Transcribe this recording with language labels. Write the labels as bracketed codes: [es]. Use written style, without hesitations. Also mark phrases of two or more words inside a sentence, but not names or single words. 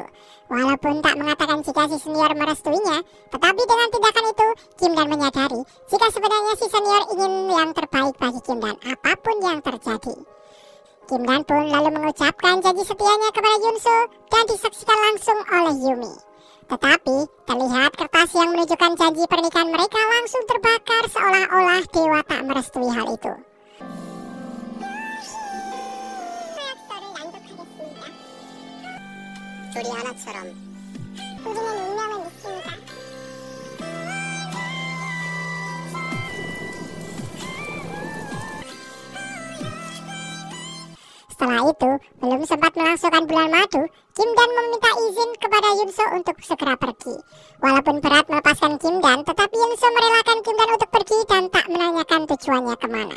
[id] Walaupun tak mengatakan jika si senior merestuinya, tetapi dengan tindakan itu, Kim Dan menyadari jika sebenarnya si senior ingin yang terbaik bagi Kim Dan apapun yang terjadi. Kim Dan pun lalu mengucapkan janji setianya kepada Yunso dan disaksikan langsung oleh Yumi. Tetapi, terlihat kertas yang menunjukkan janji pernikahan mereka langsung terbakar seolah-olah dewa tak merestui hal itu. [ko] 둘이 하나처럼. 우리는 운명을 믿습니다. [id] Setelah itu, belum sempat melangsungkan bulan madu, Kim Dan meminta izin kepada Yunso untuk segera pergi. Walaupun berat melepaskan Kim Dan, tetapi Yunso merelakan Kim Dan untuk pergi dan tak menanyakan tujuannya kemana.